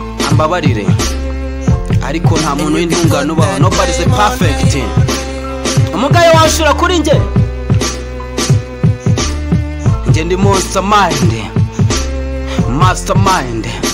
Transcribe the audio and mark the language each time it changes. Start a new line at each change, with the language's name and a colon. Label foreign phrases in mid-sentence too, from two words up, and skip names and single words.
Kinyarwanda: ambabarire, ariko nta muntu w'intungane ubaho.
English: Nobody is perfect.
Kinyarwanda: Umugayo washura kuri njye. Njye ndi
English: monster mind.
Kinyarwanda: Mastermind.